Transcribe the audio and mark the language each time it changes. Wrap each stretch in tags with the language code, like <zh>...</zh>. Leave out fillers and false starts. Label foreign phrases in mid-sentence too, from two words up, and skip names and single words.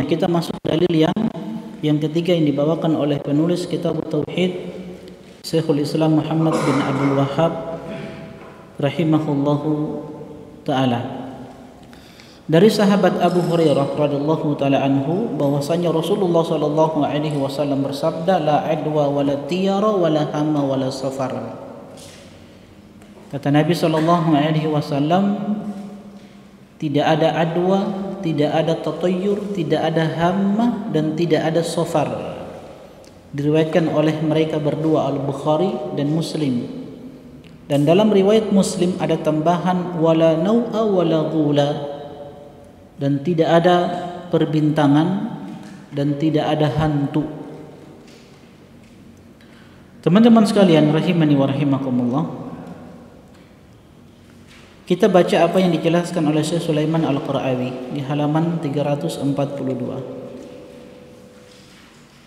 <id>Kita masuk dalil yang ketiga yang dibawakan oleh penulis kitab Tauhid Syekhul Islam Muhammad bin Abdul Wahhab</id> <ar>rahimahullahu taala.</ar> <id>Dari sahabat Abu Hurairah</id> <ar>radhiyallahu taala anhu</ar> <id>bahwasanya Rasulullah</id> <ar>sallallahu alaihi wasallam</ar> <id>bersabda,</id> <ar>la adwa wala tiyara wala hamma wala safar.</ar> <id>Kata Nabi</id> <ar>sallallahu alaihi wasallam,</ar> <id>tidak ada adwa, tidak ada tatayyur, tidak ada hamma dan tidak ada safar. Diriwayatkan oleh mereka berdua Al-Bukhari dan Muslim. Dan dalam riwayat Muslim ada tambahan</id> <ar>wala nau'a wala ghula,</ar> <id>dan tidak ada perbintangan dan tidak ada hantu. Teman-teman sekalian</id> <ar>rahimani wa rahimakumullah,</ar> <id>kita baca apa yang dijelaskan oleh Syekh Sulaiman Al-Qarawi di halaman 342.</id>